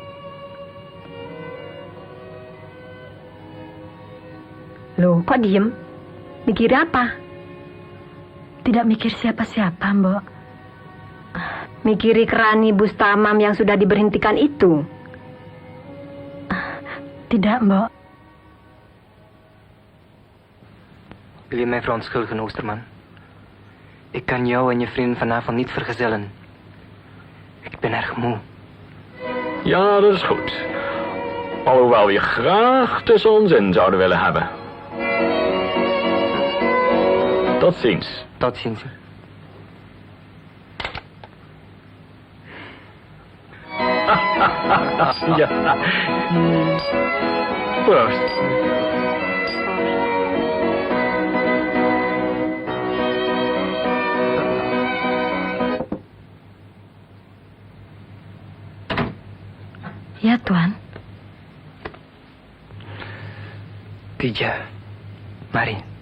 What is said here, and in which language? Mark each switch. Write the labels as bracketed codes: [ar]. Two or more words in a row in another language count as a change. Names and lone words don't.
[id] Loh, kok diem? Mikir apa? Tidak mikir siapa-siapa, Mbok. Mikiri Kerani Bustamam yang sudah diberhentikan itu? Tidak, Mbok. [nl] Wil je mij verontschuldigen, Oosterman? Ik kan jou en je vriend vanavond niet vergezellen. Ik ben erg moe. Ja, dat is goed. Alhoewel we je graag tussen ons in zouden willen hebben. Tot ziens. Tot ziens. Ja. Proost. [id] Ya, Tuan. Tija, mari.